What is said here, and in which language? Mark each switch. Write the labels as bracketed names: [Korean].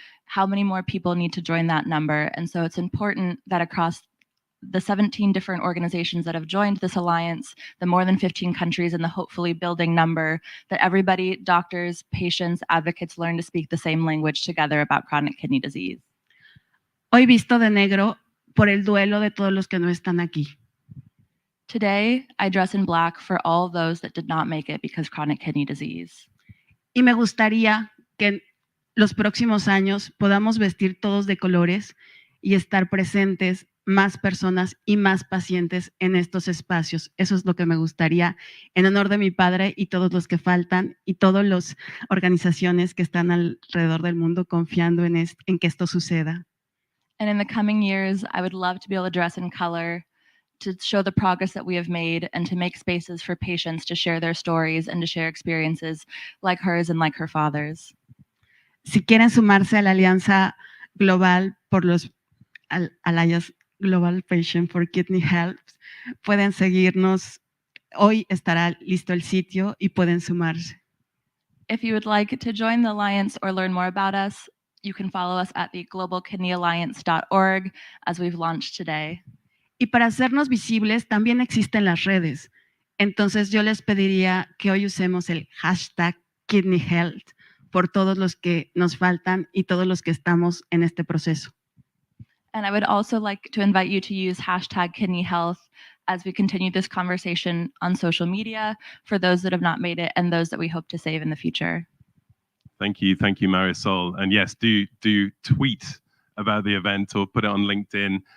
[English] How many more people need to join that number? And so it's important that across the 17 different organizations that have joined this alliance, the more than 15 countries and the hopefully building number, that everybody, doctors, patients, advocates, learn to speak the same language together about chronic kidney disease. [Spanish] Hoy visto de negro por el duelo de todos los que no están aquí. [English] Today, I dress in black for all those that did not make it because chronic kidney disease. [Spanish] Y me gustaría que en los próximos años podamos vestir todos de colores y estar presentes más personas y más pacientes en estos espacios. Eso es lo que me gustaría en honor de mi padre y todos los que faltan y todas las organizaciones que están alrededor del mundo confiando en que esto suceda. [English] And in the coming years, I would love to be able to dress in color, to show the progress that we have made, and to make spaces for patients to share their stories and to share experiences like hers and like her father's. [Spanish] Si quieren sumarse a la Alianza Global por los Alliance Global Patient for Kidney Health, pueden seguirnos. Hoy estará listo el sitio y pueden sumarse. [English] If you would like to join the Alliance or learn more about us, you can follow us at the globalkidneyalliance.org as we've launched today. [Spanish] Y para hacernos visibles también existen las redes. Entonces yo les pediría que hoy usemos el hashtag Kidney Health por todos los que nos faltan y todos los que estamos en este proceso. [English] And I would also like to invite you to use hashtag Kidney Health as we continue this conversation on social media for those that have not made it and those that we hope to save in the future. Thank you, Marisol. And yes, do tweet about the event or put it on LinkedIn.